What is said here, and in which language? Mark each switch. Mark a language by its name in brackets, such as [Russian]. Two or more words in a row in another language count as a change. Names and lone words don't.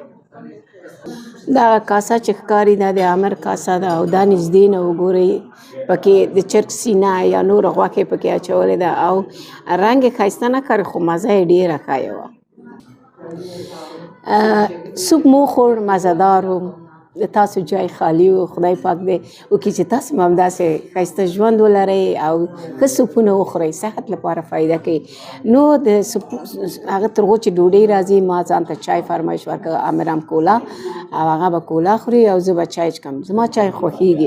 [Pashto] دا کاسه چې ښکاري دا د عامر کاسه ده او دا نږدې نه وګورئ پکې د چرګ سینه یا نوره غوښې پکې اچولې ده او رنګ یې ښایسته نه ښکاري خو مزه یې ډېره ښه وه. سوپ مو وخوړ، مزهدار و. د تاسو جای خالی و. خدای پاک دې وکړي چې تاسو هم همداسې ښایسته ژوند ولرئ او ښه سوپونه وخورئ، صحت لپاره فایده کوي. نو د سوپ هغه تر هغو چې ډوډۍ راځي ما ځان ته چای فرمایش ورکړ. عامر هم کولا او هغه به کولا خوري او زه به چای چکم. زما چای خوښېږي.